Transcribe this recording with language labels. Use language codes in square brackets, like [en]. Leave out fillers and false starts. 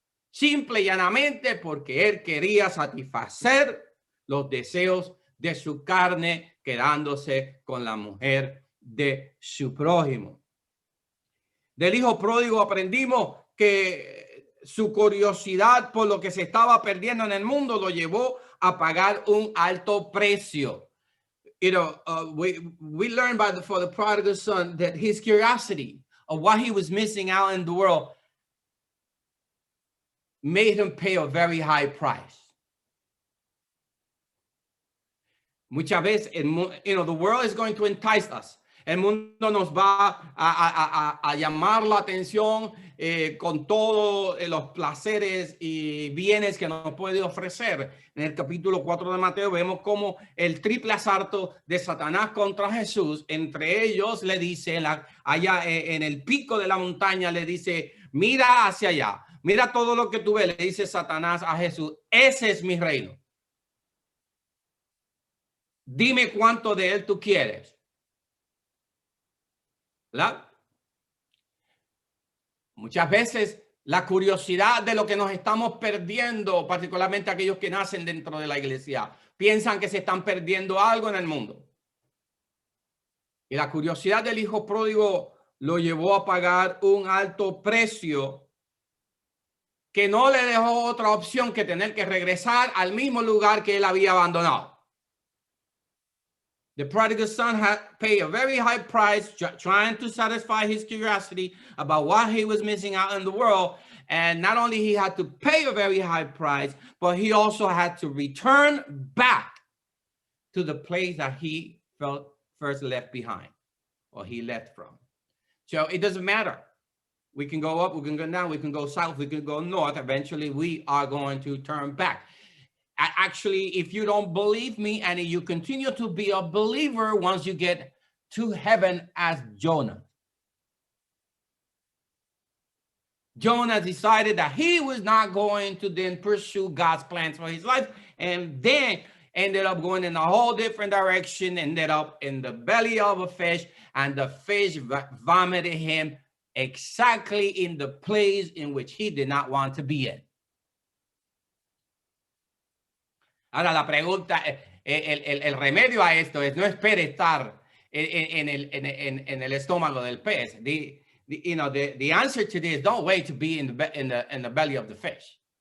[es] Simple y llanamente porque él quería satisfacer los deseos de su carne, quedándose con la mujer de su prójimo. Del hijo pródigo aprendimos que su curiosidad por lo que se estaba perdiendo en el mundo lo llevó a pagar un alto precio. [en] We learned for the prodigal son that his curiosity of what he was missing out in the world made him pay a very high price. [es] Muchas veces, [en] the world is going to entice us. [es] El mundo nos va a llamar la atención con todos los placeres y bienes que nos puede ofrecer. En el capítulo 4 de Mateo vemos cómo el triple asalto de Satanás contra Jesús, entre ellos le dice, allá en el pico de la montaña le dice, mira hacia allá, mira todo lo que tú ves, le dice Satanás a Jesús, ese es mi reino. Dime cuánto de él tú quieres. ¿Verdad? Muchas veces la curiosidad de lo que nos estamos perdiendo, particularmente aquellos que nacen dentro de la iglesia, piensan que se están perdiendo algo en el mundo. Y la curiosidad del hijo pródigo lo llevó a pagar un alto precio que no le dejó otra opción que tener que regresar al mismo lugar que él había abandonado. [en] The prodigal son had paid a very high price trying to satisfy his curiosity about what he was missing out in the world. And not only he had to pay a very high price, but he also had to return back to the place that he felt first left behind, or he left from. So it doesn't matter. We can go up, we can go down, we can go south, we can go north. Eventually, we are going to turn back. Actually, if you don't believe me and you continue to be a believer once you get to heaven as Jonah, Jonah decided that he was not going to then pursue God's plans for his life, and then ended up going in a whole different direction, ended up in the belly of a fish, and the fish vomited him exactly in the place in which he did not want to be in. [es] Ahora la pregunta, el remedio a esto es no espere estar en el estómago del pez. [en] The answer to this, don't wait to be in the belly of the fish.